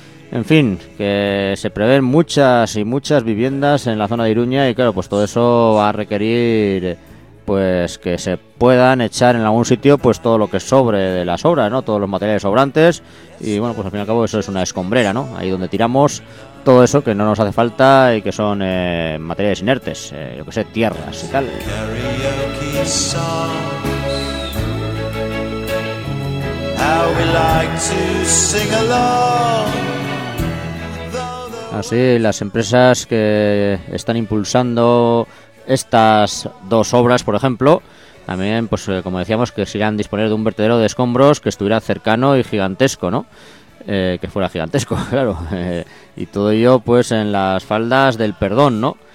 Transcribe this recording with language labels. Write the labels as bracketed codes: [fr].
[es] En fin, que se prevén muchas y muchas viviendas en la zona de Iruña, y claro, pues todo eso va a requerir, pues, que se puedan echar en algún sitio, pues, todo lo que sobre de las obras, ¿no? Todos los materiales sobrantes, y bueno, pues al fin y al cabo eso es una escombrera, ¿no? Ahí donde tiramos todo eso que no nos hace falta y que son materiales inertes, yo que sé, tierras y tal. [en] Karaoke songs, how we like to sing along. [es] Así, las empresas que están impulsando estas dos obras, por ejemplo, también, pues, como decíamos, que se irán a disponer de un vertedero de escombros que estuviera cercano y gigantesco, ¿no? Que fuera gigantesco, claro. Y todo ello, pues, en las faldas del Perdón, ¿no?